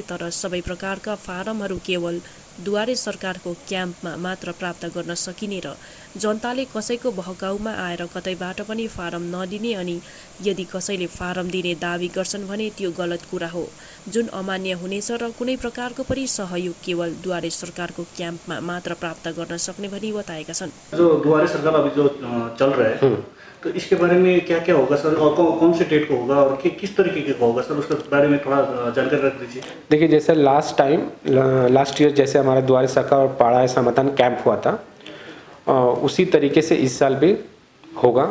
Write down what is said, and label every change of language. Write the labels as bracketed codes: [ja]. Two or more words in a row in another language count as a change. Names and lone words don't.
[ne] तर सबै प्रकारका फारमहरू केवल दुवारे सरकारको क्याम्पमा मात्र प्राप्त गर्न सकिने र जनताले कसैको बहकाउमा आएर कतैबाट पनि फारम नदिने अनि यदि कसैले फारम दिने दावी गर्छन् भने त्यो गलत कुरा हो, जुन अमान्य हुनेछ र कुनै प्रकारको पनि सहयोग केवल दुवारे सरकारको क्याम्पमा मात्र प्राप्त गर्न सक्ने भनी बताएका छन्। [hi] जो दुवारे सरकार अभी जो चल रहा है तो इसके बारे में क्या क्या होगा सर और कौन से डेट को होगा और किस तरीके का होगा सर, उसके बारे में थोड़ा जानकारी रख दीजिए। देखिए, जैसे लास्ट ईयर जैसे हमारा दुवारे सरकार और पाड़ा समाधान कैंप हुआ था, उसी तरीके से इस साल भी होगा।